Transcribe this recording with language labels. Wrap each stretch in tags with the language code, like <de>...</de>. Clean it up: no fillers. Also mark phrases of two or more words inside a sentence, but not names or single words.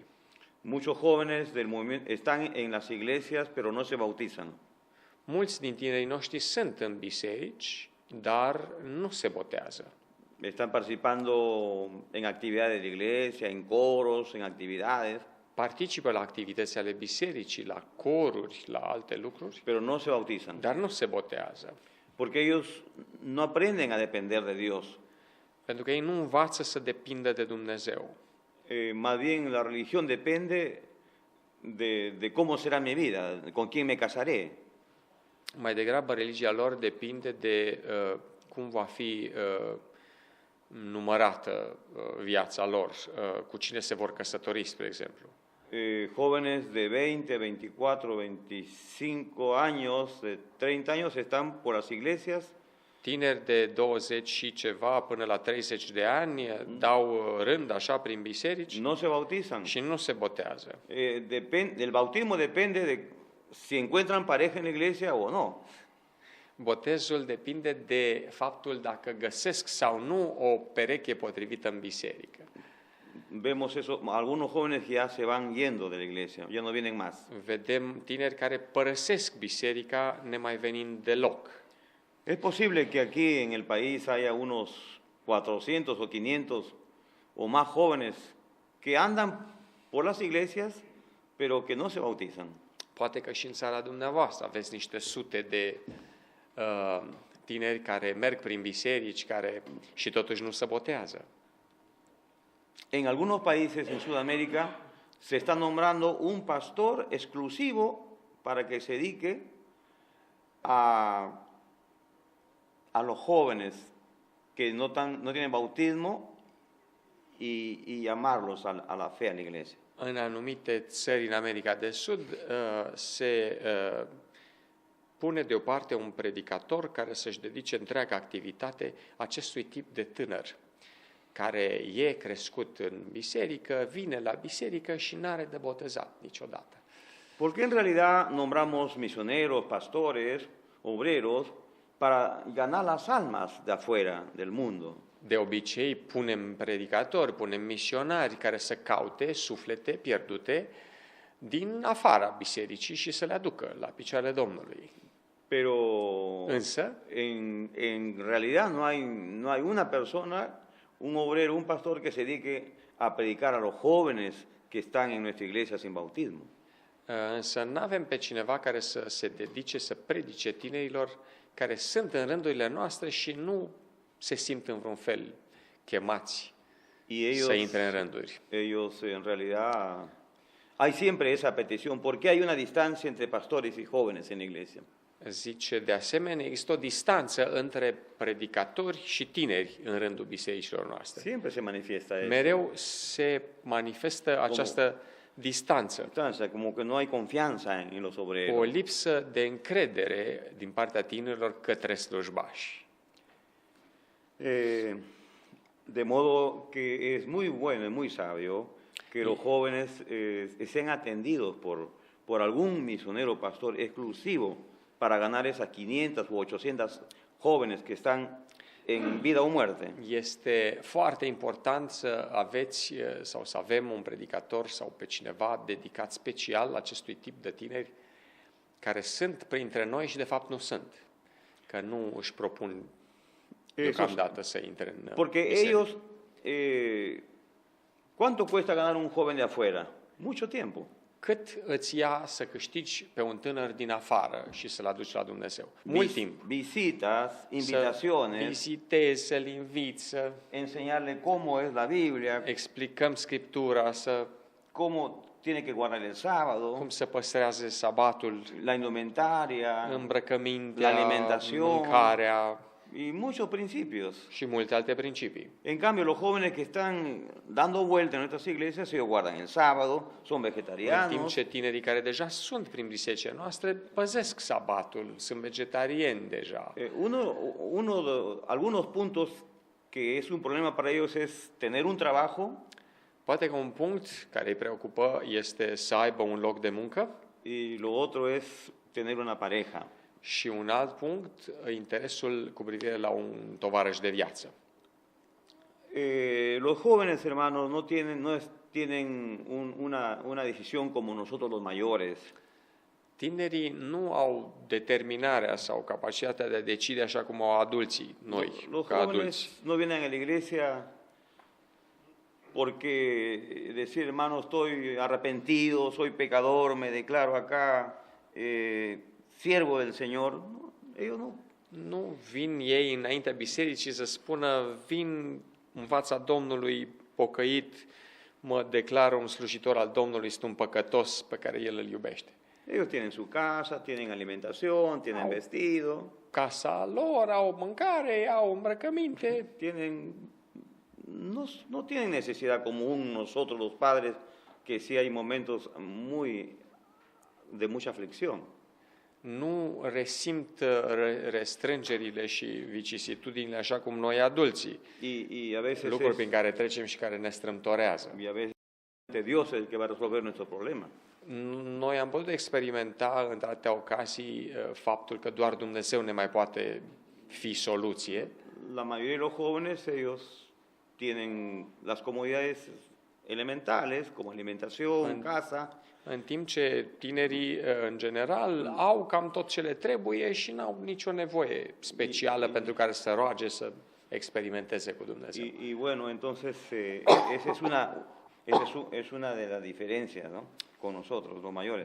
<es>Muchos jóvenes del movimiento están en las iglesias, pero no se bautizan.</es> <ro>Mulți din tinerii noștri sunt în biserici, dar nu se botează.</ro> <es>Están participando en actividades de iglesia, en coros, en actividades,</es> <ro>Participă la activități ale bisericii, la coruri, la alte lucruri,</ro> <es>pero no se bautizan,</es> <ro>dar nu se botează.</ro> <es>porque ellos no aprenden a depender de Dios.</es> <ro>Pentru că ei nu învață să depindă de Dumnezeu.</ro> <es>Más bien la religión depende de cómo será mi vida, con quién me casaré.</es> <ro>Mai degrabă, religia lor depinde de cum va fi numărată viața lor, cu cine se vor căsători, spre exemplu.</ro> <es>Jóvenes de 20, 24, 25 años, de 30 años están por las iglesias</es> <ro>Tineri de 20 și ceva până la 30 de ani dau rând așa prin biserici</ro> <es>no se bautizan.</es> <ro>și nu se botează.</ro> <es>El bautismo depende de si encuentran pareja en la iglesia o no.</es> <ro>Botezul depinde de faptul dacă găsesc sau nu o pereche potrivită în biserică.</ro> <es>Vemos eso, algunos jóvenes que ya se van yendo de la iglesia, ya no vienen más.</es> <ro>Vedem tineri care părăsesc biserica nemai venind deloc.</ro> <es>Es posible que aquí en el país haya unos 400 o 500 o más jóvenes que andan por las iglesias, pero que no se bautizan.</es> <ro>Poate că și în țara dumneavoastră aveți niște sute de tineri care merg prin biserici și totuși nu se botează.</ro> <es>En algunos países en Sudamérica se está nombrando un pastor exclusivo para que se dedique a los jóvenes que no tienen bautismo y llamarlos a la fe, a la iglesia.</es> <ro>În anumite țări în America de Sud se pune deoparte un predicator care să-și dedice întreaga activitate acestui tip de tânăr, care e crescut în biserică, vine la biserică și n-are de botezat niciodată.</ro> <es>Porque en realidad nombramos misioneros, pastores, obreros, para ganar las almas de afuera del mundo.</es> <ro>De obicei punem predicatori, punem misionari care să caute suflete pierdute din afara bisericii și să le aducă la picioarele Domnului.</ro> <es>Pero</es> <ro>Însă,</ro> <es>en realidad no hay una persona, un obrero, un pastor que se dedique a predicar a los jóvenes que están en nuestra iglesia sin bautismo.</es> <ro>însă nu avem pe cineva care să se dedice să predice tinerilor care sunt în rândurile noastre și nu se simt în vreun fel chemați să intre în rânduri.</ro> <es>Ellos en realidad hay siempre esa petición, ¿por qué hay una distancia entre pastores y jóvenes en la iglesia?</es> <ro>Zice, de asemenea, există o distanță între predicatori și tineri în rândul bisericilor noastre.</ro> <es>Siempre se manifiesta eso.</es> <ro>Mereu se manifestă această distanță,</ro> <es>Como que no hay confianza en los</es> <ro>o</ro> <es>obreros.</es> <ro>lipsă de încredere din partea tinerilor către slujbași.</ro> <es>De modo que es muy bueno y muy sabio que los jóvenes sean atendidos por algún misionero pastor exclusivo para ganar esas 500 u 800 jóvenes que están en vida o muerte.</es> <ro>Este foarte important să aveți sau să avem un predicator sau pe cineva dedicat special acestui tip de tineri care sunt printre noi și de fapt nu sunt, că nu își propun deocamdată să intre în</ro> <es>Porque</es> <ro>biserică.</ro> <es>ellos, ¿cuánto cuesta ganar un joven de afuera? Mucho tiempo.</es> <ro>Cât îți ia să câștigi pe un tânăr din afară și să-l aduci la Dumnezeu? Mult timp.</ro> <es>Visitas,</es> <ro>Să</ro> <es>invitaciones,</es> <ro>vizitezi, să-l inviți, să</ro> <es>enseñarle cómo es la Biblia,</es> <ro>explicăm Scriptura,</ro> <es>cómo tiene que guardar el sábado,</es> <ro>cum să păstrează sabatul,</ro> <es>la indumentaria,</es> <ro>îmbrăcămintea,</ro> <es>la alimentación,</es> <ro>mâncarea</ro> <es>y muchos principios.</es> <ro>și multe alte principii.</ro> <es>En cambio, los jóvenes que están dando vuelta en nuestras iglesias, ellos guardan el sábado, son</es> <ro>În timp</ro> <es>vegetarianos,</es> <ro>ce tinerii care deja sunt prin bisericile noastre păzesc sabatul, sunt vegetarieni deja.</ro> <es>Algunos puntos que es un problema para ellos es tener un trabajo</es> <ro>Poate că un punct care îi preocupă este să aibă un loc de muncă</ro> <es>y lo otro es tener una pareja.</es> <ro>și un alt punct, interesul cu privire la un tovarăș de viață.</ro> <es>Los jóvenes, hermanos, no tienen una decisión como nosotros los mayores.</es> <ro>Tinerii nu au determinarea sau capacitatea de a decide așa cum au adulții, noi,</ro> <es>Los</es> <ro>ca adulți.</ro> <es>jóvenes no vienen a la iglesia porque decir, hermano, estoy arrepentido, soy pecador, me declaro acá siervo del Señor. No, ellos no.</es> <ro>Nu vin ei înaintea bisericii să spună, vin în fața Domnului pocăit, mă declar un slujitor al Domnului, sunt un păcătos pe care El îl iubește.</ro> <es>Ellos tienen su casa, tienen alimentación, tienen vestido,</es> <ro>Casa lor, au mâncare, au îmbrăcăminte,</ro> <es>tienen, no tienen necesidad como nosotros los padres, que sí hay momentos de mucha aflicción.</es> <ro>nu resimt restrângerile și vicisitudinile așa cum noi adulții,</ro> <es>Y a veces</es> <ro>lucruri prin care trecem și care ne strâmtorează.</ro> <es>y a veces Dios es el que va a resolver nuestro problema.</es> <ro>Noi am putut experimenta în atâtea ocazii faptul că doar Dumnezeu ne mai poate fi soluție.</ro> <es>La mayoría de los jóvenes, ellos tienen las comodidades elementales, como alimentación, casa,</es> <ro>În timp ce tinerii, în general, au cam tot ce le trebuie și n-au nicio nevoie specială pentru care să roage să experimenteze cu Dumnezeu.</ro> <es>y bueno, entonces esa es una de las diferencias, ¿no? Con nosotros, los mayores.</es>